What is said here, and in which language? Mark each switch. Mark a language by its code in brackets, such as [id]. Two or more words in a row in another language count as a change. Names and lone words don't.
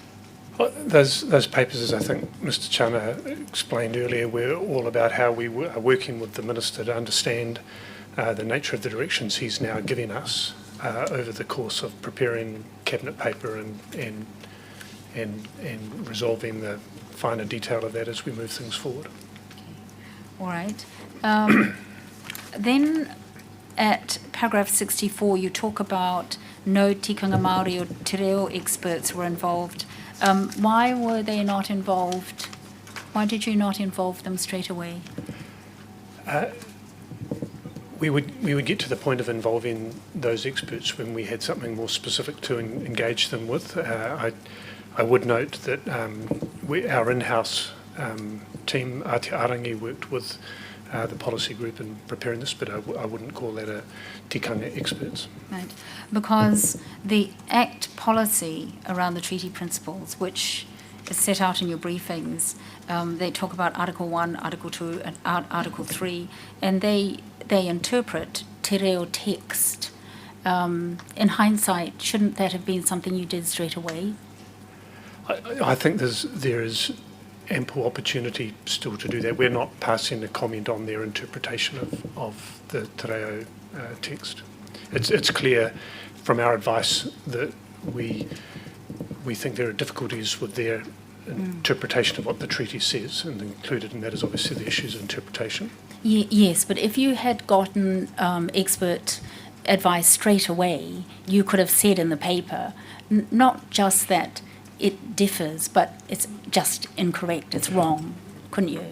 [en] Well, those papers, as I think Mr Chana explained earlier, were all about how we are working with the Minister to understand the nature of the directions he's now giving us over the course of preparing Cabinet paper and resolving the finer detail of that as we move things forward. All right. Then at paragraph 64, you talk about no [mi] tikanga Māori [en] or [mi] te reo [en] experts were involved. Why were they not involved? Why did you not involve them straight away? We would get to the point of involving those experts when we had something more specific to engage them with. I would note that our in-house team, Ati Arangi, worked with the policy group in preparing this, but I wouldn't call that a tikanga experts. Right, because the Act policy around the treaty principles, which is set out in your briefings, they talk about Article 1, Article 2, and Article 3, and they interpret [mi] te reo [en] text. In hindsight, shouldn't that have been something you did straight away? I think there is ample opportunity still to do that. We're not passing a comment on their interpretation of the [mi] te reo [en] text. It's clear from our advice that we think there are difficulties with their interpretation of what the treaty says, and included in that is obviously the issues of interpretation. Yes, but if you had gotten expert advice straight away, you could have said in the paper, not just that it differs, but it's just incorrect, it's wrong, couldn't you?